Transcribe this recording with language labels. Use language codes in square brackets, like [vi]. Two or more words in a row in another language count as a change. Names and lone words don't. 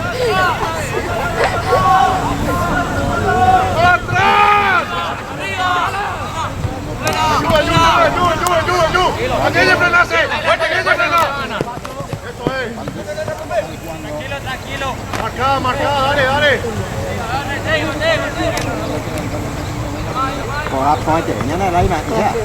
[es] ¡Atrás! ¡Ayuda! ¡Aquí hay que frenarse! ¡Aquí hay que frenar! Eso es. Tranquilo. Marcada, dale. [vi] Coi chị nhá, lấy mà chứ.